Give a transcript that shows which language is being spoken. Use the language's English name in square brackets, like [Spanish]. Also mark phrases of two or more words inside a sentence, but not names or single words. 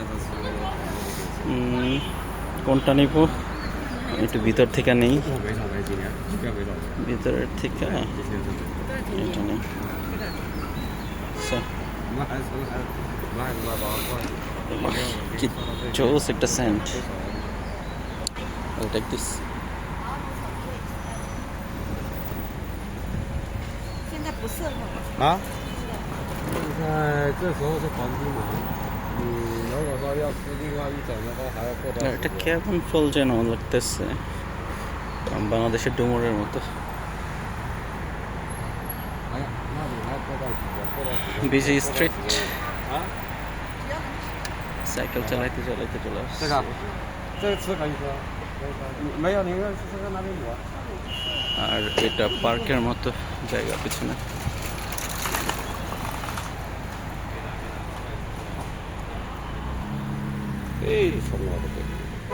[Bangla] কোনটা নিব, একটু ভিতর থেকে নেই, ভিতরের থেকে এটা নেই। কি চোস একটা সেন্ট। [English] I'll take this. [Chinese] 现在不适合啊？现在这时候是黄金嘛？你如果说要吃另外一种的话，还要过段时 [Bangla] এটা [Chinese] 间。 [Bangla] কেমন ফল যেন লাগতেছে, বাংলাদেশের ডুমুরের মতো। [Chinese] 哎呀，那你还要过段时间，过段时间。 [English] busy street, [Chinese] 啊？ [Bangla] সাইকেল চালাইতে চালাইতে চলে [Chinese] 这 [Bangla] আসছে। [Chinese] 个，这个吃可以吃。没有，你要吃吃看那边有啊。 [Bangla] আর এটা পার্কের মতো জায়গা পিছনে। এই সব